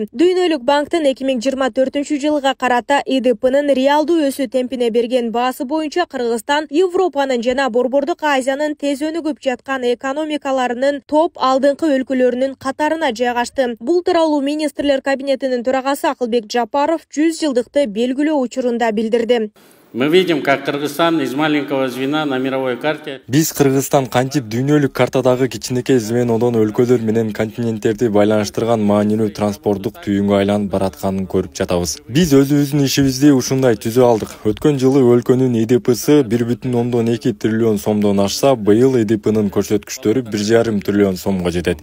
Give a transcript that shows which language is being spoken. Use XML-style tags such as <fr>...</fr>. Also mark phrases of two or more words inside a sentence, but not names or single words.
<ky>Дүйнөлүк банктын 2024 жылга карата ИДПнын реалдуу өсүү темпине берген баасы боюнча Кыргызстан Европанын жана Борбордук Азиянын тез өнүгүп жаткан экономикаларынын топ алдыңкы өлкөлөрүнүн катарына жайгашты. Бул тууралуу министрлер кабинетинин төрагасы Акылбек Жапаров 100 жылдыкты белгилөө учурунда билдирди.</ky> <ru>Мы видим, как Кыргызстан из маленького звена на мировой карте.</ru> <ky>Биз Кыргызстан кантип дүйнөлүк картадагы кичинекей звенодон өлкөлөр менен континенттерди байланыштырган маанилүү транспорттук түйүнгө айланып баратканын көрүп жатабыз. Биз өзүбүздүн ишибизди ушундай түзө алдык. Өткөн жылы өлкөнүн ИДПсы 1,2 триллион сомдон ашса, быйыл ИДПнын көрсөткүчтөрү 1,5 триллион сомго жетет.</ky>